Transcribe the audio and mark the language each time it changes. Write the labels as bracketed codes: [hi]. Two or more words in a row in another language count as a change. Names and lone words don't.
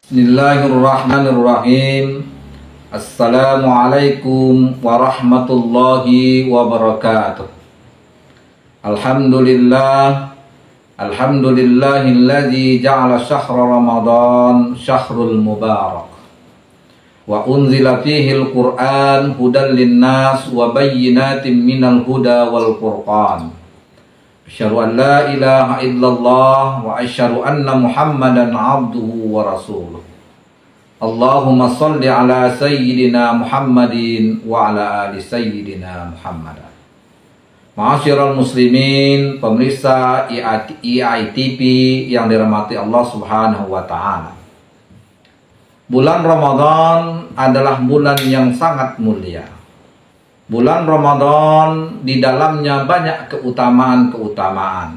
[ar] بسم الله الرحمن الرحيم. السلام عليكم ورحمة الله وبركاته. الحمد لله الذي جعل شهر رمضان شهر المبارك وأنزل فيه القرآن هدى للناس وبينات من الهدى والفرقان. أشهد أن لا إله إلا الله وأشهد أن محمدا عبده ورسوله. اللهم صل على سيدنا محمد وعلى آل سيدنا محمد. معاشر المسلمين, [id] pemirsa IAITV yang dirahmati Allah [ar] سبحانه وتعالى. [id] Bulan Ramadan adalah bulan yang sangat mulia. Bulan Ramadan di dalamnya banyak keutamaan-keutamaan.